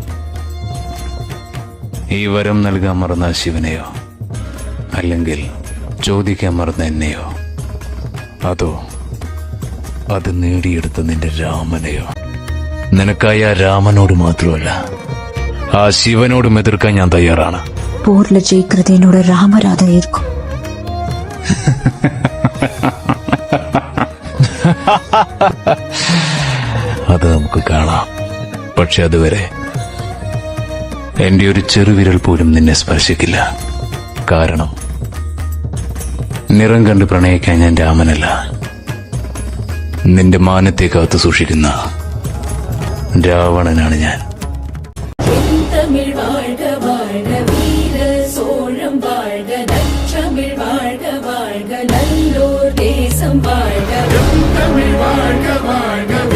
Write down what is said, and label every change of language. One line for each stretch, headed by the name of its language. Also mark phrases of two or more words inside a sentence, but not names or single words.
Malayalam: ഈ വരം നൽകാൻ മറന്ന ശിവനെയോ, അല്ലെങ്കിൽ ചോദിക്കാൻ മറന്ന എന്നെയോ, അതോ അത് നേടിയെടുത്ത നിന്റെ രാമനെയോ? നിനക്കായി ആ രാമനോട് മാത്രമല്ല, ആ ശിവനോടും എതിർക്കാൻ ഞാൻ തയ്യാറാണ്.
Tamil: போர்ல ஜெயிக்கிறது என்னோட ராமராதா இருக்கும்.
Malayalam: അത് നമുക്ക് കാണാം. പക്ഷെ അതുവരെ എന്റെ ഒരു ചെറുവിരൽ പോലും നിന്നെ സ്പർശിക്കില്ല. കാരണം നിറം കണ്ട് പ്രണയിക്കാൻ ഞാൻ രാമനല്ല, നിന്റെ മാനത്തെ കാത്തു സൂക്ഷിക്കുന്ന രാവണനാണ് ഞാൻ.
Tamil: தமிழ் வாழ்க வாழ்க வீர சோழம் வாழ்க நற்றமிழ் வாழ்க வாழ்க நல்லோர் தேசம் வாழ்க தமிழ் வாழ்க வாழ்க